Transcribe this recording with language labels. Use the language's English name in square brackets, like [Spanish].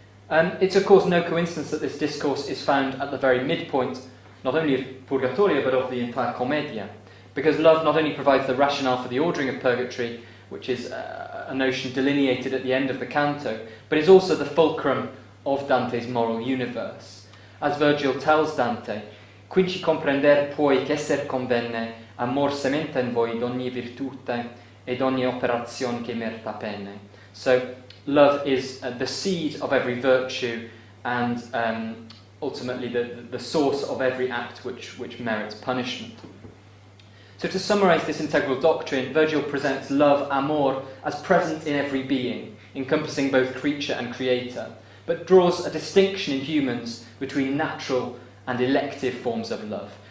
[English] It's of course no coincidence that this discourse is found at the very midpoint, not only of Purgatorio, but of the entire Commedia, because love not only provides the rationale for the ordering of purgatory, which is a notion delineated at the end of the canto, but is also the fulcrum of Dante's moral universe. As Virgil tells Dante, [Italian] Quinci comprender puoi ch'esser convenne, amor sementa in voi d'ogni virtute ed ogni operazione che merita pene. [English] So, love is the seed of every virtue and ultimately the source of every act which merits punishment. So to summarise this integral doctrine, Virgil presents love, amor, as present in every being, encompassing both creature and creator, but draws a distinction in humans between natural and elective forms of love.